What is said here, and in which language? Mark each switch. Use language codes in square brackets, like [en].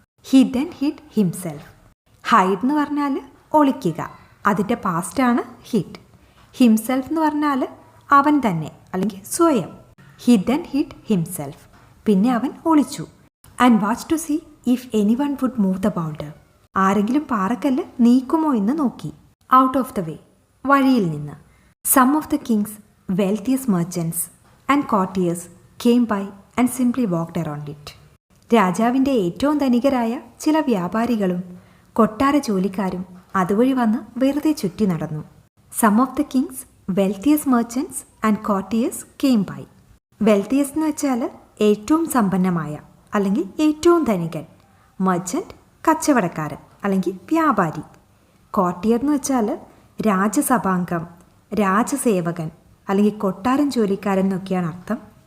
[en] He then hid himself. [ml] Hide എന്ന് പറഞ്ഞാൽ ഒളിക്കുക, അതിൻ്റെ പാസ്റ്റാണ് ഹിഡ്. ഹിംസെൽഫ് എന്ന് പറഞ്ഞാൽ അവൻ തന്നെ അല്ലെങ്കിൽ സ്വയം. [en] He then hid himself. [ml] പിന്നെ അവൻ ഒളിച്ചു. [en] And watch to see if anyone would move the boulder. [ml] ആരെങ്കിലും പാറക്കല്ല് നീക്കുമോ എന്ന് നോക്കി. [en] out of the way, [ml] വഴിയിൽ നിന്ന്. [en] Some of the king's wealthiest merchants and courtiers came by and simply walked around it. [ml] രാജാവിൻ്റെ ഏറ്റവും ധനികരായ ചില വ്യാപാരികളും കൊട്ടാര ജോലിക്കാരും അതുവഴി വന്ന് വെറുതെ ചുറ്റി നടന്നു. [en] Some of the king's wealthiest merchants and courtiers came by. [ml] wealthiest എന്ന് വെച്ചാൽ ഏറ്റവും സമ്പന്നമായ അല്ലെങ്കിൽ ഏറ്റവും ധനികൻ. മെർച്ചൻ്റ് കച്ചവടക്കാരൻ അല്ലെങ്കിൽ വ്യാപാരി. കോർട്ടിയർ എന്ന് വെച്ചാൽ രാജസഭാംഗം, രാജസേവകൻ അല്ലെങ്കിൽ കൊട്ടാരം ജോലിക്കാരൻ എന്നൊക്കെയാണ് അർത്ഥം.